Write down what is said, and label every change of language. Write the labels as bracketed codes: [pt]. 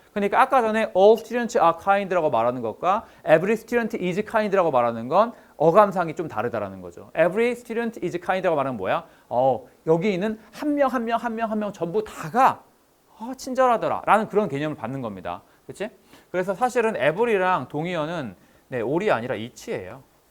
[ko] 그러니까 아까 전에 [en] all students are kind [ko] 라고 말하는 것과 [en] every student is kind [ko] 라고 말하는 건 어감상이 좀 다르다라는 거죠. [en] Every student is kind [ko] 라고 말하는 뭐야? 여기 있는 한 명 전부 다가 친절하더라 라는 그런 개념을 받는 겁니다. 그렇지? 그래서 사실은 every랑 동의어는 네, all이 아니라 each예요.